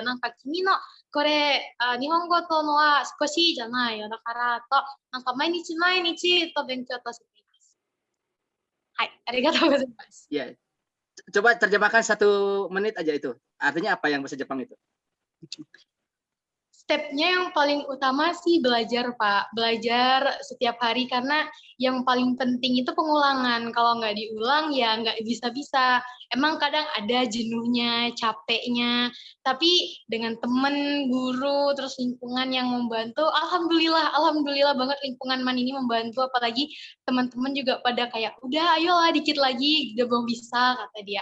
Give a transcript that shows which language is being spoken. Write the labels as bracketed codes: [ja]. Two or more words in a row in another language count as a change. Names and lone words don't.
[ja] なんか君の、これ、日本語とのは少しじゃないよ。だから、なんか毎日と勉強としています。はい、ありがとうございます。 [id] Ya, coba terjemahkan 1 menit aja itu. Artinya apa yang bahasa Jepang itu? Stepnya yang paling utama sih belajar, Pak. Belajar setiap hari, karena yang paling penting itu pengulangan. Kalau nggak diulang, ya nggak bisa-bisa. Emang kadang ada jenuhnya, capeknya, tapi dengan teman, guru, terus lingkungan yang membantu, alhamdulillah banget lingkungan MAN ini membantu, apalagi teman-teman juga pada kayak, udah ayolah dikit lagi, udah belum bisa, kata dia.